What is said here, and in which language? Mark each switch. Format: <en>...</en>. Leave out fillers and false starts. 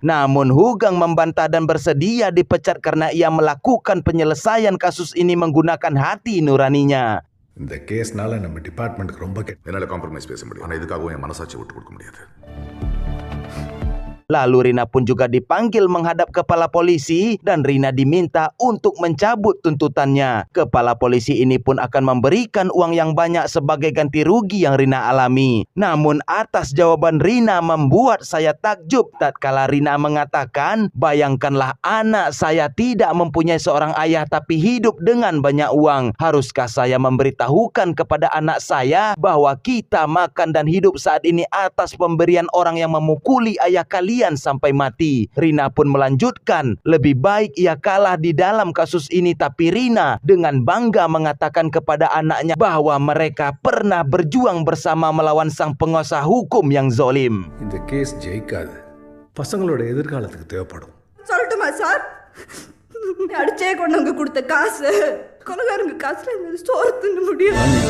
<id>Namun Hugeng membantah dan bersedia dipecat karena ia melakukan penyelesaian kasus ini menggunakan hati nuraninya.</id> <ta>இந்த கேஸ்னால நம்ம டிபார்ட்மெண்ட்டுக்கு ரொம்ப என்னால் காம்ப்ரமைஸ் பேச முடியும், ஆனால் இதுக்காகவும் என் மனசாட்சி விட்டு கொடுக்க முடியாது.</ta> <id>Lalu Rina pun juga dipanggil menghadap kepala polisi dan Rina diminta untuk mencabut tuntutannya. Kepala polisi ini pun akan memberikan uang yang banyak sebagai ganti rugi yang Rina alami. Namun atas jawaban Rina membuat saya takjub tatkala Rina mengatakan, bayangkanlah anak saya tidak mempunyai seorang ayah tapi hidup dengan banyak uang. Haruskah saya memberitahukan kepada anak saya bahwa kita makan dan hidup saat ini atas pemberian orang yang memukuli ayah kalian sampai mati? Rina pun melanjutkan, lebih baik ia kalah di dalam kasus ini, tapi Rina dengan bangga mengatakan kepada anaknya bahwa mereka pernah berjuang bersama melawan sang penguasa hukum yang zolim.</id> <ta>இந்த case ஜெயிக்காது, பசங்களோட எதிர்காலத்துக்கு தேவைப்படும். சொல்லட்டுமா sir? அடிச்சே கொண்டு அங்க கொடுத்த காசு கொலகாரங்க காசுல சோறு தின்ன முடியும்.</ta>